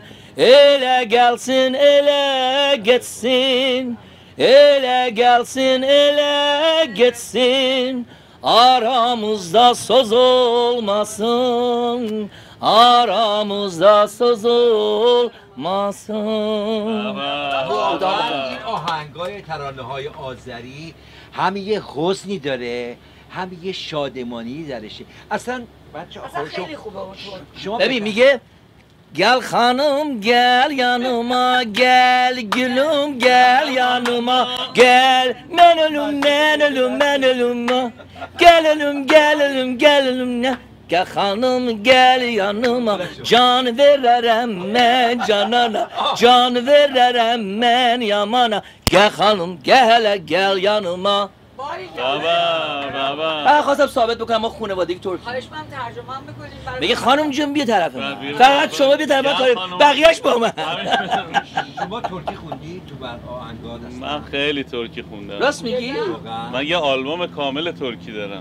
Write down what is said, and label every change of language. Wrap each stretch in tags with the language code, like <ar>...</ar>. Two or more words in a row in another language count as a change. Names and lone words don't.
<az>Ele gelsin, ele geçsin, ele gelsin, ele geçsin. Aramızda söz olmasın, aramızda söz olmasın.</az> <fa>این آهنگای ترانه‌های آذری هم یه حزنی داره هم یه شادمانی درشه. اصلا بچه خیلی خوبه اون شما ببین میگه</fa> <az>gel hanım gel yanıma gel gülüm gel yanıma gel men ölüm men ölüm men ölüm gel ölüm gel ölüm gel ölüm ne gel hanım gel yanıma can veririm ben canana can veririm ben yamana gel hanım gel gel yanıma</az> <fa>من خواستم ثابت بکنم ما خانوادگی ترکی خواهش من ترجمه بکنید میگه خانم جون بیا طرف من فقط شما بیا طرف من بقیه‌اش با من شما ترکی خوندی تو آهنگات؟ من خیلی ترکی خوندم. راست میگی؟ من یه آلبوم کامل ترکی دارم.</fa>